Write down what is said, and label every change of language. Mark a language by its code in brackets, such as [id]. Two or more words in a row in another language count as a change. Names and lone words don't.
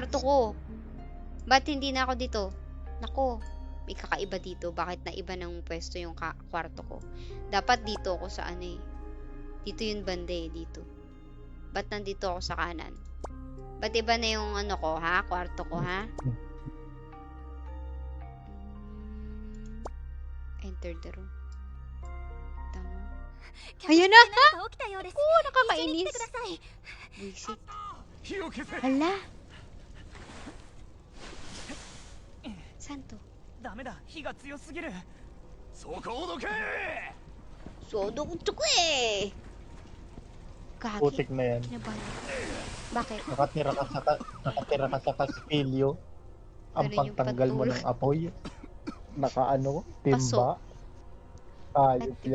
[tl] kwarto ko. Ba't hindi na ako dito? Nako, may kakaiba dito. Bakit na iba ng pwesto yung kwarto ko? Dapat dito ako sa Dito yung banda eh, dito. Ba't nandito ako sa kanan? Ba't iba na yung kwarto ko, ha? [en] Enter the room. [tl] Tama. Ayun na! Nakakainis. Visit. Hala! Saan to? [ja] ダメだ火が強すぎるそこをどけ [tl] Sodok eh! Gagi. Putik na yan. Kinabahan. Bakit? Nakatira ka sa Castillo. Ang Ano yung pagtanggal mo patul? ng apoy. Paso. Timba. Ayop yan.